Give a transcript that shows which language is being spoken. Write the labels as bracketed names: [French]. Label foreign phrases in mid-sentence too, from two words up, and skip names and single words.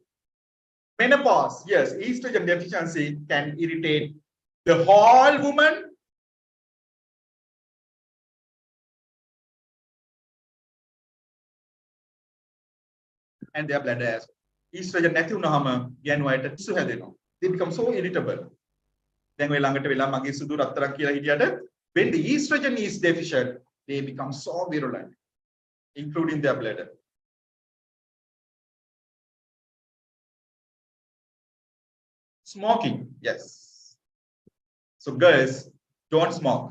[English] Menopause, yes, estrogen deficiency can irritate the whole woman. And their bladder as well. [Sinhala] Estrogen නැති වුනහම යන අයට තිසු හැදෙනවා. [English] They become so irritable. [Sinhala] දැන් ඔය ළඟට වෙලා මගේ සුදු රත්තරන් කියලා හිටියට [English] when the estrogen is deficient, they become so virulent, including their bladder. Smoking, yes. So girls, don't smoke.